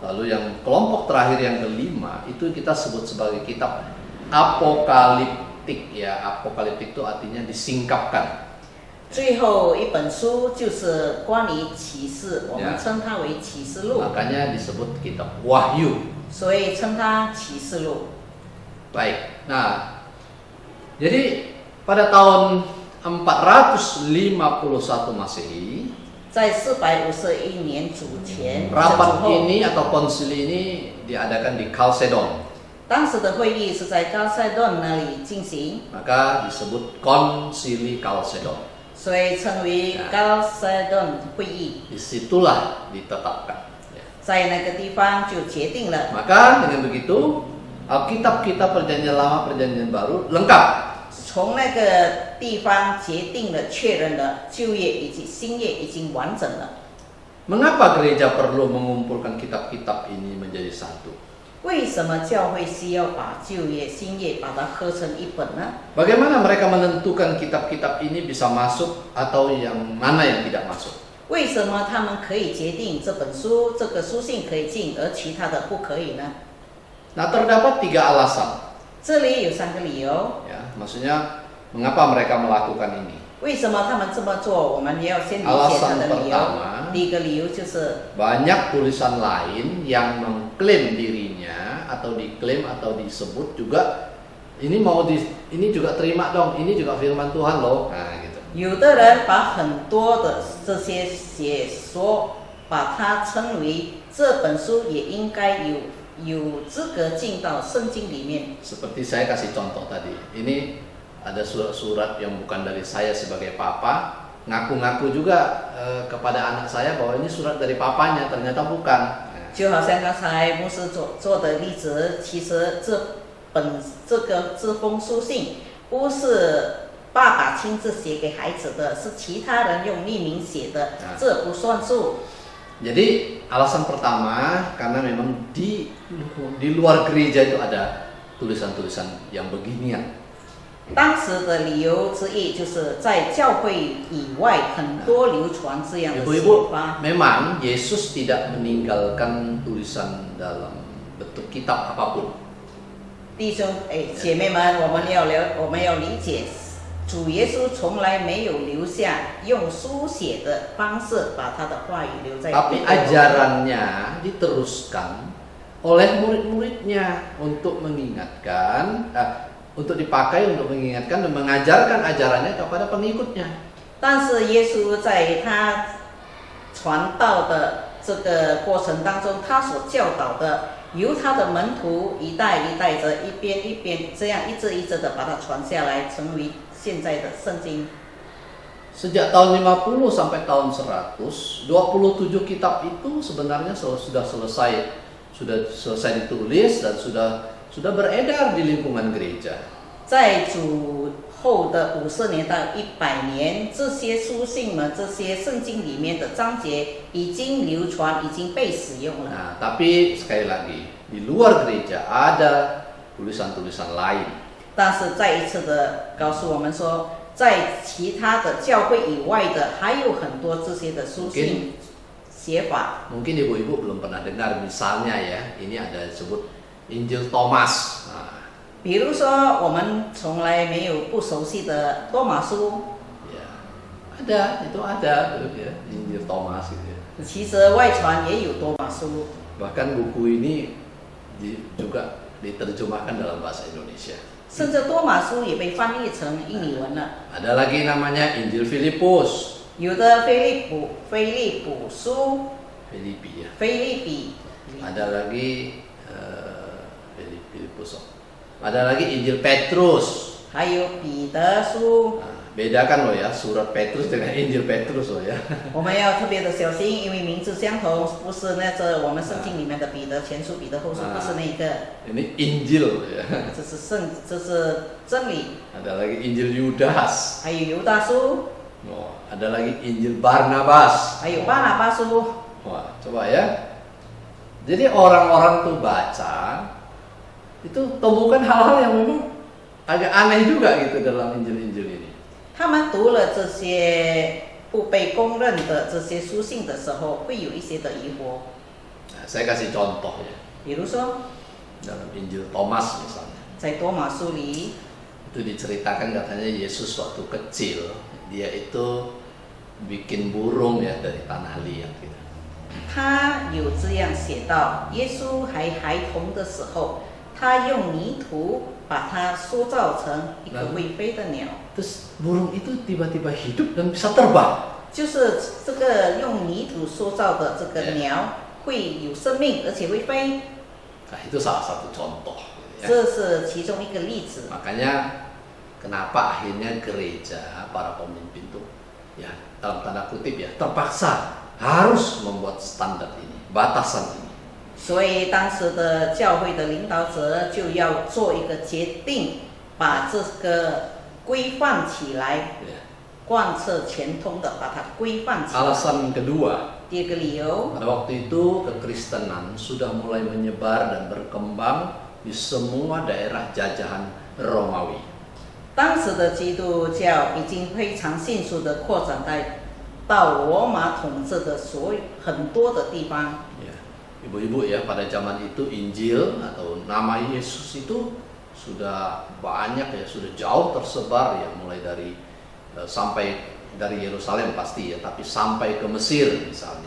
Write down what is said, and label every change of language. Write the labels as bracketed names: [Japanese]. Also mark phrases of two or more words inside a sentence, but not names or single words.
[Indonesian] Lalu yang kelompok terakhir yang kelima itu kita sebut sebagai kitab apokaliptik ya. Apokaliptik itu artinya disingkapkan. [Chinese] 最后一本书就是关于启示，我们称它为启示录， [Indonesian] Makanya disebut kitab Wahyu. [Chinese] 所以称它启示录。 [Indonesian] Baik. Nah, jadi pada tahun 451 Masehi, [Chinese] 在451年主前， [Indonesian] rapat ini atau konsili ini diadakan di Chalcedon. [Chinese] 当时的会议是在高塞顿那里进行， [Indonesian] Maka disebut konsili Chalcedon. [Chinese] 所以称为高塞顿会议。 [Indonesian] Disitulah ditetapkan. Ya. [Chinese] 在那个地方就决定了， [Indonesian] Maka dengan begitu Alkitab-kitab Perjanjian Lama, Perjanjian Baru lengkap. [Chinese] 从那个地方决定了、确认了旧约以及新约已经完整了。 [Indonesian] Mengapa gereja perlu mengumpulkan kitab-kitab ini menjadi satu? [Chinese] 为什么教会需要把旧约、新约把它合成一本呢？ [Indonesian] Bagaimana mereka menentukan kitab-kitab ini bisa masuk atau yang mana yang tidak masuk? [Chinese] 为什么他们可以决定这本书、这个书信可以进，而其他的不可以呢？ [Indonesian] Nah, terdapat 3 alasan. [Chinese] 这里有3个理由。 [Indonesian] Ya, maksudnya mengapa mereka melakukan ini? [Chinese] 为什么他们这么做？我们也要先理解他的理由。第一个理由就是 [Indonesian] banyak tulisan lain yang mengklaim dirinya atau diklaim atau disebut juga ini ini juga terima dong, ini juga firman Tuhan loh. Nah, gitu. [Chinese] 有的人把很多的这些写说，把它称为这本书也应该有资格进到圣经里面。 [Indonesian] Seperti saya kasih contoh tadi, ini ada surat-surat yang bukan dari saya sebagai papa, ngaku-ngaku juga kepada anak saya bahwa ini surat dari papanya, ternyata bukan. [Chinese] 就好像刚才牧师做的例子，其实这封书信不是爸爸亲自写给孩子的，是其他人用匿名写的，这不算数。 [Indonesian] Jadi alasan pertama karena memang di luar gereja itu ada tulisan-tulisan yang beginian. [Chinese] 当时的理由之一就是在教会以外很多流传这样的写 [Indonesian] Ibu-ibu, [Chinese] 法。 [Indonesian] memang Yesus tidak meninggalkan tulisan dalam bentuk kitab apapun. [Chinese] 弟兄姐妹们，我们要理解，主耶稣从来没有留下用书写的方式把他的话语留在。 [Indonesian] Tapi ajarannya diteruskan oleh murid-muridnya untuk mengingatkan, untuk dipakai untuk mengingatkan dan mengajarkan ajarannya kepada pengikutnya. [Chinese] 但是耶稣在他传道的这个过程当中，他所教导的，由他的门徒一代一代着，一边这样一字一字的把它传下来，成为现在的圣经。 [Indonesian] Sejak tahun 50 sampai tahun 100, 27 kitab itu sebenarnya sudah selesai ditulis dan sudah beredar di lingkungan gereja. [Chinese] 在主后的50年到100年，这些书信呢，这些圣经里面的章节已经流传，已经被使用了。 [Indonesian] Nah, tapi sekali lagi, di luar gereja ada tulisan-tulisan lain. [Chinese] 但是再一次的告诉我们说，在其他的教会以外的，还有很多这些的书信写法。 [Indonesian] Mungkin ibu-ibu belum pernah dengar, misalnya ya, ini ada disebut Injil Thomas. Nah, [Chinese] 比如说，我们从来没有不熟悉的多马书， [Indonesian] ya, itu ada tuh ya, Injil Thomas gitu ya. [Chinese] 其实外传也有多马书。 [Indonesian] Bahkan buku ini juga diterjemahkan dalam bahasa Indonesia. [Chinese] 甚至多马书也被翻译成印尼文了。 [Indonesian] Ada lagi namanya Injil Filipus. [Chinese] 有的菲利普书、 [Indonesian] Filipi ya. [Chinese] 菲利比， [Indonesian] Ada lagi Filipus. Ada lagi Injil Petrus. [Chinese] 还有彼得书。 [Indonesian] Nah, bedakan loh ya surat Petrus dengan Injil Petrus loh ya. [Chinese] 我们要特别的小心，因为名字相同，不是那个我们圣经里面的彼得前书、彼得后书，不是那个。 [Indonesian] Ini Injil ya. [Chinese] 这是真理。 [Indonesian] Ada lagi Injil Yudas. [Chinese] 还有犹大书， [Indonesian] Oh, ada lagi Injil Barnabas. [Chinese] 还有巴拿巴书。 [Indonesian] Wah, coba ya. Jadi orang-orang tuh baca, itu temukan hal-hal yang memang agak aneh juga gitu dalam Injil-Injil ini. [Chinese] 他们读了这些不被公认的这些书信的时候，会有一些的疑惑。 [Indonesian] Nah, saya kasih contoh ya. [Chinese] 比如说， [Indonesian] Dalam Injil Thomas misalnya. [Chinese] 在多马书里， [Indonesian] Itu diceritakan katanya Yesus waktu kecil, dia itu bikin burung ya dari tanah liat gitu. [Chinese] 他有这样写到：耶稣还孩童的时候，他用泥土把它塑造成一个会飞的鸟。 [Indonesian] Terus burung itu tiba-tiba hidup dan bisa terbang. [Chinese] 就是这个用泥土塑造的这个鸟会有生命，而且会飞。 [Indonesian] Nah, itu salah satu contoh. Gitu ya. [Chinese] 这是其中一个例子。 [Indonesian] Makanya kenapa akhirnya gereja, para pemimpin tuh ya dalam tanda kutip ya terpaksa harus membuat standar ini, batasan ini. [Chinese] 所以当时的教会的领导者就要做一个决定，把这个规范起来， [Indonesian] Ya. [Chinese] 贯彻全通的把它规范起来。 [Indonesian] Alasan kedua, [Chinese] 第二个理由， [Indonesian] pada waktu itu kekristenan sudah mulai menyebar dan berkembang di semua daerah jajahan Romawi. [Chinese] 当时的基督教已经非常迅速的扩展到罗马统治的很多的地方。 [Indonesian] Ya. Ibu-ibu ya, pada zaman itu Injil atau nama Yesus itu sudah banyak ya, sudah jauh tersebar ya, mulai dari sampai dari Yerusalem pasti ya, tapi sampai ke Mesir misalnya.